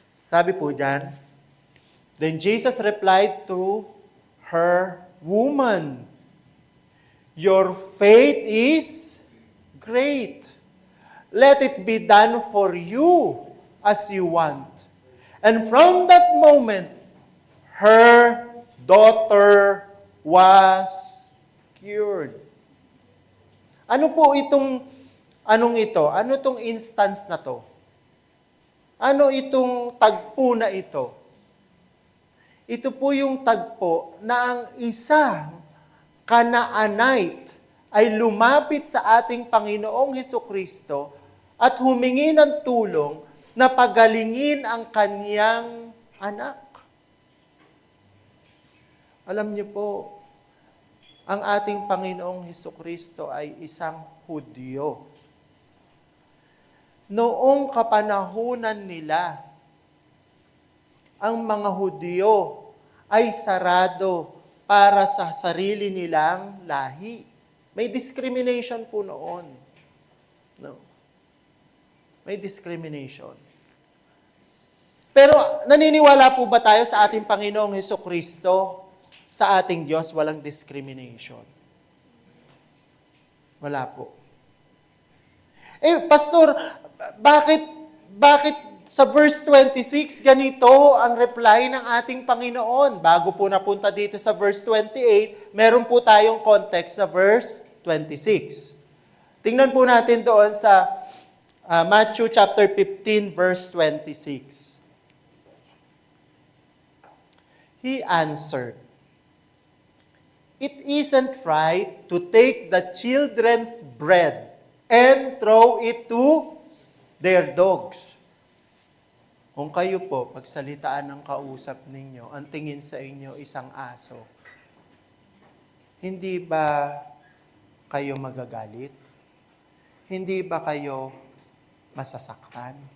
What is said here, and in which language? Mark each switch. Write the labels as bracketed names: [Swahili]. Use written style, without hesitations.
[Filipino] Sabi po dyan, [English] Then Jesus replied to her, Woman, your faith is great. Let it be done for you as you want. And from that moment, her daughter was cured. [Filipino] Ano po itong, anong ito? Ano itong instance na to? Ano itong tagpo na ito? Ito po yung tagpo na ang isang Canaanite ay lumapit sa ating Panginoong Hesukristo at humingi ng tulong na pagalingin ang kanyang anak. Alam niyo po, ang ating Panginoong Hesukristo ay isang Hudyo. Noong kapanahunan nila, ang mga Hudyo ay sarado para sa sarili nilang lahi. May discrimination po noon. No. May discrimination. Pero naniniwala po ba tayo sa ating Panginoong Hesukristo, sa ating Diyos, walang discrimination? Wala po. Pastor, bakit sa verse 26, ganito ang reply ng ating Panginoon? Bago po napunta dito sa verse 28, meron po tayong context sa verse 26. Tingnan po natin doon sa Matthew chapter 15, verse 26. [English] He answered, "It isn't right to take the children's bread and throw it to their dogs." [Filipino] Kung kayo po, pagsalitaan ng kausap ninyo, ang tingin sa inyo isang aso, hindi ba kayo magagalit? Hindi ba kayo masasaktan?